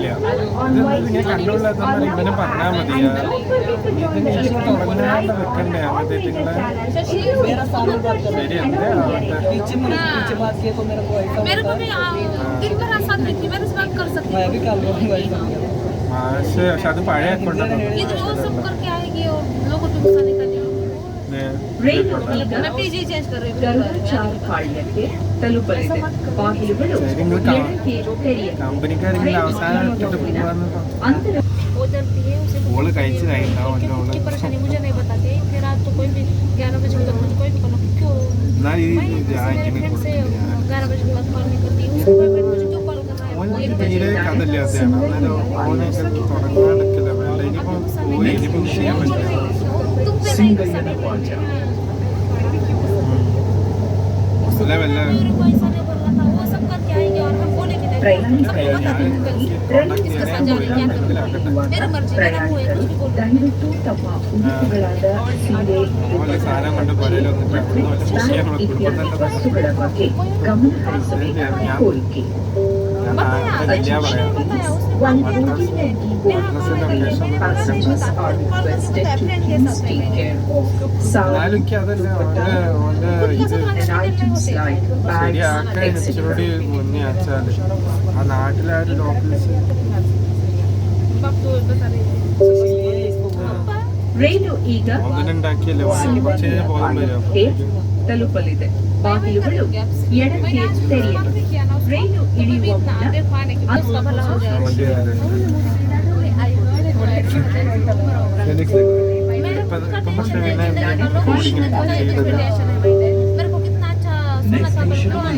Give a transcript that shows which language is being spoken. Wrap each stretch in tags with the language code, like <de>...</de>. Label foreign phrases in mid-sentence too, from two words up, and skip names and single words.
<ml>ഇങ്ങനെ കൺട്രോളില്ലാത്തവന്മാർ ഇവനെ പറഞ്ഞാൽ മതിയാ. ഇതിങ്ങനെ തുടങ്ങാണ്ട് വെക്കണ്ടേ അങ്ങനത്തെ നിങ്ങളെ ശരി. എന്താ പക്ഷെ അത് പഴയ അക്കൗണ്ടാണ്.</ml> <kn>ರೈಲು ಈಗ ಗರುಡಚಾರಪಾಳ್ಯಕ್ಕೆ ತಲುಪಲಿದೆ. ಬಾಗಿಲುಗಳು ಎಡಕ್ಕೆ ತೆರೆಯಿರಿ.</kn> <ml>കമ്പനിക്കാരിങ്ങനെ അവസാനം ഇട്ടിട്ട് പോവാന്ന് ഓള് കഴിച്ച് കഴിഞ്ഞാവും. എന്നാൽ ഈ ഇങ്ങനെ ഓന് തീരെ കഥയില്ലാത്തതാണ്. അന്നേരം ഓനൊക്കെ തുടങ്ങാണ്ടിരിക്കില്ല. വേണ്ട ഇനിയിപ്പം പോയി ഇനിയിപ്പം ചെയ്യാൻ പറ്റില്ല. Singayana Paja. അല്ല വല്ല</ml> <kn>ದಯವಿಟ್ಟು ತಮ್ಮ ಉಡುಪುಗಳಾದ ಸೀರೆ,</kn> <ml>സാധനം കൊണ്ട് പൊരയിലൊന്നിട്ട്</ml> <kn>ಇತ್ಯಾದಿ ವಸ್ತುಗಳ ಬಗ್ಗೆ ಗಮನ ಹರಿಸಬೇಕಾದ ಕೋರಿಕೆ.</kn> <en>Passengers are requested to please take care of sound</en> <ml>എന്നാലും അതല്ല ഓൻ്റെ ഇത്</ml> <en>and items like bags,</en> <ml>ശരിയാക്കാൻ</ml> <en>etc.</en> <ml>ഇച്ചിരി മുന്നേ അയച്ചാല് ആ നാട്ടിലെ ആ ഒരു ലോക്കൽസ്</ml> <kn>ರೈಲು ಈಗ</kn> <ml>ഒന്നിനുണ്ടാക്കിയല്ലേ ബോധം വരും.</ml> <kn>ತಲುಪಲಿದೆ. ಬಾಗಿಲುಗಳು ಎಡಕ್ಕೆ ತೆರೆಯಿರಿ. ರೈಲು ಇಳಿಯುವ ಮುನ್ನ</kn> <en>Next station</en>